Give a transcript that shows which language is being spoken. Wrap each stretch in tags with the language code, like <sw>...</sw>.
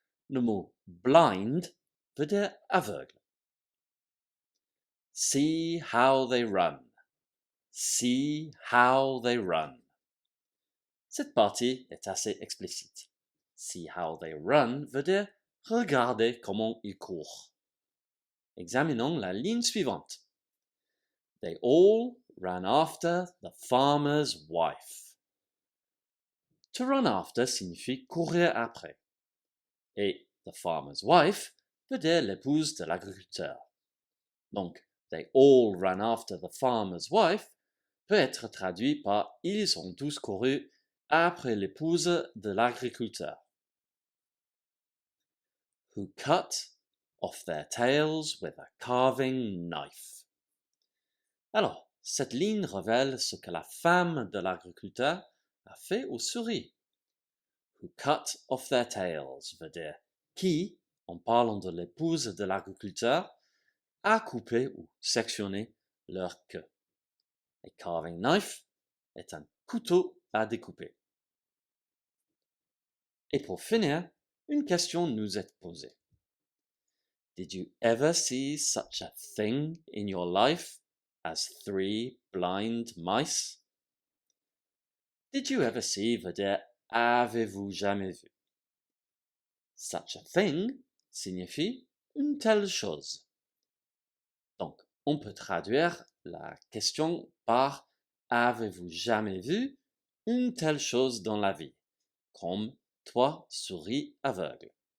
<fr>Le mot blind veut dire aveugle.</fr> <en>See how they run. See how they run.</en> <fr>Cette partie est assez explicite.</fr> <en>See how they run</en> <fr>veut dire regardez comment ils courent. Examinons la ligne suivante.</fr> <en>They all ran after the farmer's wife. To run after</en> <fr>signifie courir après. Et</fr> <en>the farmer's wife</en> <fr>veut dire l'épouse de l'agriculteur. Donc,</fr> <en>they all ran after the farmer's wife</en> <fr>peut être traduit par ils ont tous couru après l'épouse de l'agriculteur.</fr> <en>Who cut off their tails with a carving knife.</en> <fr>Alors, cette ligne révèle ce que la femme de l'agriculteur a fait aux souris.</fr> <en>Who cut off their tails</en> <fr>veut dire qui, en parlant de l'épouse de l'agriculteur, a coupé ou sectionné leur queue.</fr> <en>A carving knife</en> <fr>est un couteau à découper. Et pour finir, une question nous est posée.</fr> <en>Did you ever see such a thing in your life as three blind mice? Did you ever see</en> <fr>veut dire avez-vous jamais vu?</fr> <en>Such a thing</en> <fr>signifie une telle chose. Donc, on peut traduire la question par avez-vous jamais vu une telle chose dans la vie, comme trois souris aveugles.</fr>